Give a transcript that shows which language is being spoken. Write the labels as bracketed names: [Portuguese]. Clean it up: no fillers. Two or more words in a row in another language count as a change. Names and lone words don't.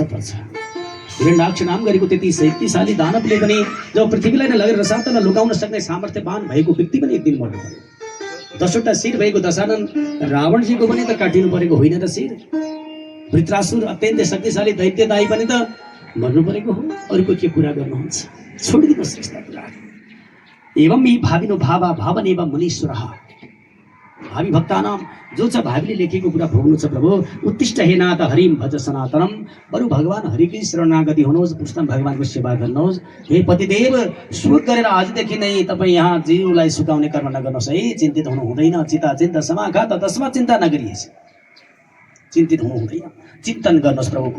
[Nepali] हिरण्याक्ष नाम गरेको त्यति शक्तिशाली दानवले पनि जब पृथ्वीलाई नै लगेर रसातलमा लुकाउन सक्ने सामर्थ्यवान भएको व्यक्ति पनि एक दिन मर्नु पर्यो। 10वटा शिर भएको दशानन रावणजीको पनि त काटिनु परेको होइन र शिर? वृत्रासुर अत्यन्तै शक्तिशाली दैत्यदायी पनि त मर्नु परेको हो। अरूको के कुरा गर्नुहुन्छ? छोडिदिनुहोस् यस्ता कुराहरू। [Sanskrit] एवं यी भाविनो भावा भावनेव मुनीश्वरः। [Nepali] भावी भक्तानाम जो छ भावीले लेखेको कुरा भोग्नु छ प्रभु। [Sanskrit] उत्तिष्ठ हे नाथ हरिम भज सनातनम। [Nepali] बरु भगवान हरिकै शरणागति हुनुहोस्, पुष्टम भगवानको सेवा गर्नुहोस्। हे पतिदेव, शोक गरेर आजदेखि नै तपाईँ यहाँ जीवलाई सुकाउने कर्म नगर्नुहोस् है। चिन्तित हुनु हुँदैन। [Sanskrit] चिता चिन्ता समाघात तस्मा चिन्ता [Nepali] नगरिएस्। चिन्तित हुनु हुँदैन, चिन्तन गर्नुहोस् प्रभुको।